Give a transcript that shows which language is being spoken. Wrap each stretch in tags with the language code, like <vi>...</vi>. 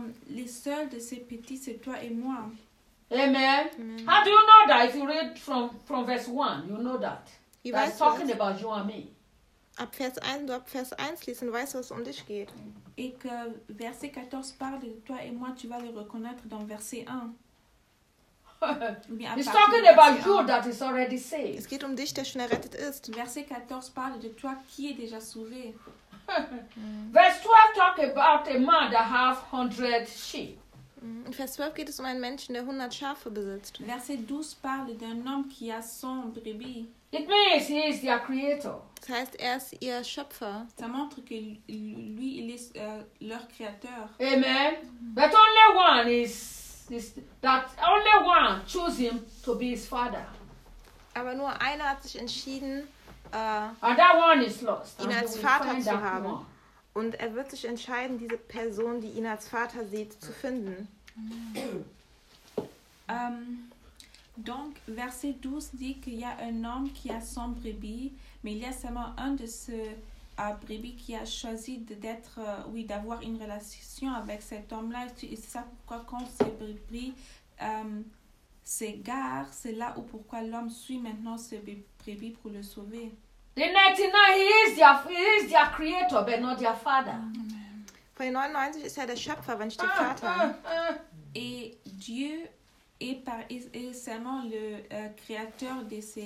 <fr>Les seuls de ces petits, c'est toi et moi.</fr> <en>Amen. How do you know that? If you read from verse 1, you know that. He's talking about you and me.</en> <de>Ab Vers 1, du ab Vers 1 liest und weißt, was um dich geht.</de> <fr>Et que verset 14 parle de toi et moi, tu vas le reconnaître dans verset 1.</fr> <en>He's talking about you that is already saved.</en> <de>Es geht um dich, der schon errettet ist.</de> <fr>Verset 14 parle de toi qui est déjà sauvé.</fr> <en>Verse 12 talk about a man that has 100 sheep.</en> <de>In Vers 12 geht es um einen Menschen, der 100 Schafe besitzt.</de> <fr>Verset 12 parle d'un homme qui a 100 brebis.</fr> <en>It means he is their creator.</en> <de>Das heißt, er ist ihr Schöpfer.</de> <fr>Ça montre que lui, il est leur créateur. Amen.</fr> <en>But only one is that only one chose him to be his father.</en> <de>Aber nur einer hat sich entschieden,</de> <en>and that one is lost.</en> <de>Ihn als Vater zu haben. Und er wird sich entscheiden, diese Person, die ihn als Vater sieht, zu finden.</de> <fr>Donc, verset 12 dit qu'il y a un homme qui a 100 brebis, mais il y a seulement un de ces brebis qui a choisi d'être, oui, d'avoir une relation avec cet homme-là. Et c'est ça pourquoi quand ces brebis s'égarent, c'est là où pourquoi l'homme suit maintenant ce brebis pour le sauver.</fr> <en>The 99, he is their creator, but not their father.</en> <de>Von den 99 ist er der Schöpfer, aber nicht der Vater.</de> <fr>Et Dieu est seulement le créateur de ces...</fr>